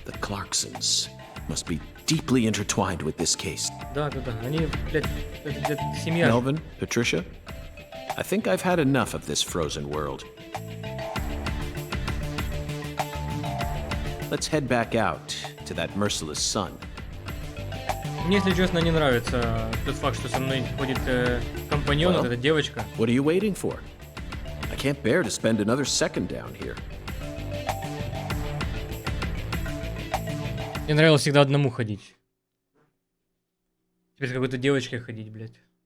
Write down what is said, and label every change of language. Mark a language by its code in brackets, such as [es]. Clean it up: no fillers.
[en] The Clarksons must be deeply intertwined with this case. [ru] Да. Они, блядь, семья. [en] Melvin, Patricia, I think I've had enough of this frozen world. Let's head back out to that merciless sun. [ru] Мне, если честно, не нравится тот факт, что со мной ходит компаньон, вот эта девочка. [en] What are you waiting for? I can't bear to spend another second down here. [ru] Мне нравилось всегда одному ходить. Теперь с какой-то девочкой ходить, блядь.